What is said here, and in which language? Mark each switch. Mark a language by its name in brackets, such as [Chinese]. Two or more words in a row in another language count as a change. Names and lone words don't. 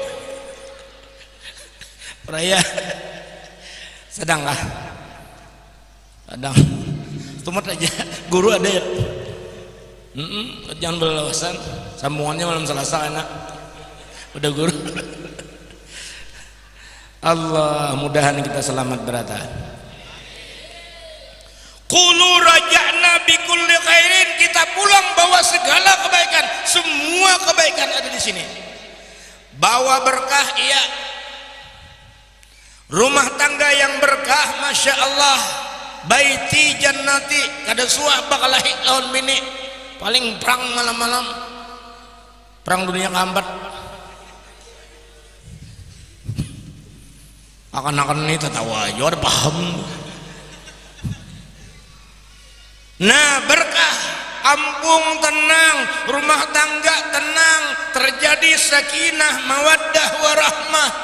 [Banjar] raya sedang tumat aja guru ada ya jangan berlawasan sambungannya malam Selasa enak udah guru Allah mudahan kita selamat berata [Arabic] qulu raja'na bi kulli khairin [Banjar] kita pulang bawa segala kebaikan semua kebaikan ada di sini bawa berkah iya rumah tangga yang berkah [Arabic] Masya Allah baiti jannati [Banjar] kada suah bakal lahik lawan bini paling perang malam-malam perang dunia keempat akan-akan ini tertawa aja ada paham nah berkah kampung tenang rumah tangga tenang terjadi [Arabic] sakinah mawaddah warahmah